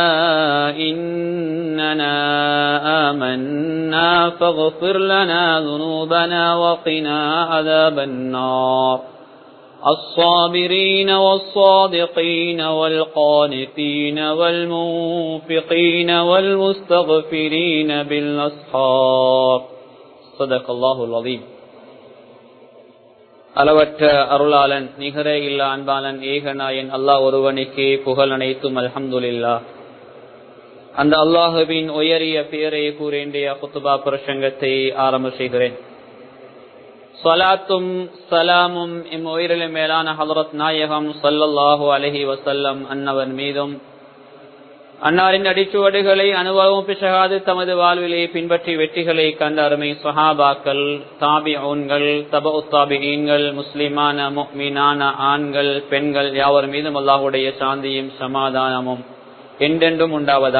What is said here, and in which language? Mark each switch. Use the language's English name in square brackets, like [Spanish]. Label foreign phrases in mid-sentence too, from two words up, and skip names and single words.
[Arabic] إننا آمنا فاغفر لنا ذنوبنا وقنا عذاب النار الصابرين والصادقين والقانتين والمنفقين والمستغفرين بالأسحار صدق الله العظيم. [Tamil] அளவற்ற அருளாளன் நிகர இல்லா அன்பாளன் ஏகநாயன் அல்லாஹ் ஒருவனுக்கே புகழ் அனைத்தும் அல்ஹம்துலில்லாஹ். அந்த அல்லாஹுவின் உயரிய பெயரை கூறிய குத்துபா பிரசங்கத்தை ஆரம்ப செய்கிறேன். ஸலாத்தும் சலாமும் எம் உயிரிலே மேலான ஹஜ்ரத் நாயகம் [Arabic] صلى الله عليه وسلم [Tamil] அன்னவர் மீதும் அன்னாரின் அடிச்சுவடுகளை அனுபவம் பிசகாது தமது வாழ்விலே பின்பற்றி வெற்றிகளை கண்ட அருமை சஹாபாக்கள், தாபிஊன்கள், தபஉ தாபிஈன்கள், முஸ்லிமான முஃமினான ஆண்கள் பெண்கள் யாவர் மீதும் அல்லாஹ்வுடைய சாந்தியும் சமாதானமும் என்றென்றும் உண்டாவதாக.